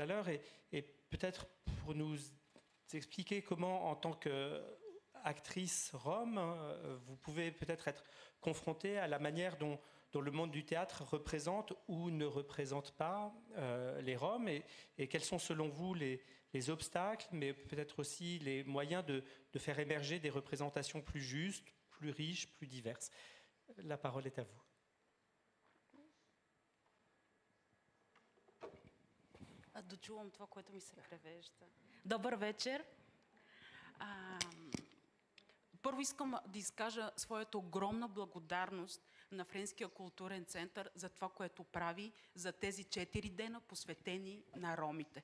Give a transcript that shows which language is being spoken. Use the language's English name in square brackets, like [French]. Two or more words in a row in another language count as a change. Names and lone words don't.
[French] l'heure, et peut-être pour nous expliquer comment, en tant qu'actrice rome, vous pouvez peut-être être confrontée à la manière dont le monde du théâtre représente ou ne représente pas les Roms, et quels sont selon vous les obstacles, mais peut-être aussi les moyens de faire émerger des représentations plus justes, plus riches, plus diverses. La parole est à vous. [Bulgarian] Дочувам това, което ми се превежда. Добър вечер. Първо искам да изкажа своята огромна благодарност на Френския културен център за това, което прави за тези 4 дена, посветени на ромите.